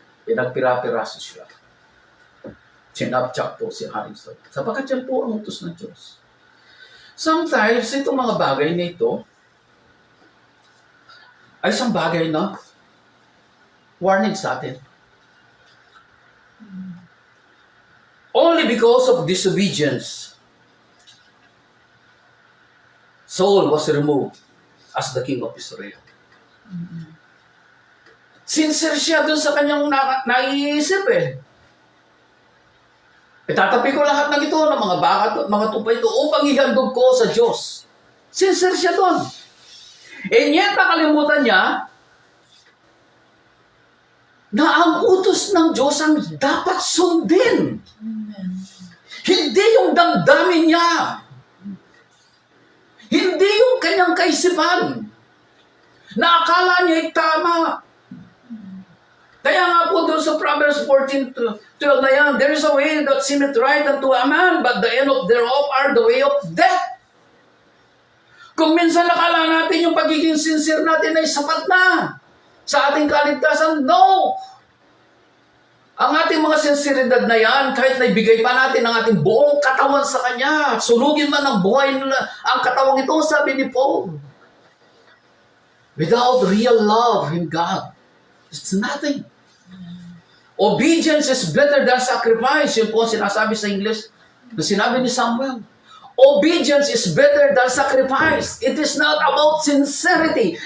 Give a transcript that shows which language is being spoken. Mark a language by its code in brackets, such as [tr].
[tl] Pinagpira-piraso siya. Chinapchak po si Haring Saul. Sapagkat yan po ang utos ng Diyos. Sometimes, itong mga bagay na ito ay isang bagay na warning sa atin. [en] Only because of disobedience, Saul was removed as the king of Israel. [tl] Sincere siya dun sa kanyang naiisip eh. Itatapi ko lahat ng ito, ng mga baka, mga tupa ito, upang ihandog ko sa Diyos. Sincere siya dun. And yet, nakalimutan niya na ang utos ng Diyos ang dapat sundin. Amen. Hindi yung damdamin niya. Hindi yung kanyang kaisipan. Na akala niya ay tama. Kaya nga po doon sa Proverbs 14:12 na yan, [en] there is a way that seemeth right unto a man, but the end of thereof are the way of death. [tl] Kung minsan nakala natin yung pagiging sincere natin ay sapat na sa ating kaligtasan, no! Ang ating mga sinseridad na yan, kahit naibigay pa natin ang ating buong katawan sa Kanya, sunugin man ang buhay nila, ang katawang ito, sabi ni Paul. [en] Without real love in God, it's nothing. Obedience is better than sacrifice. [tl] Yun po sinasabi sa English na sinabi ni Samuel. [en] Obedience is better than sacrifice. It is not about sincerity.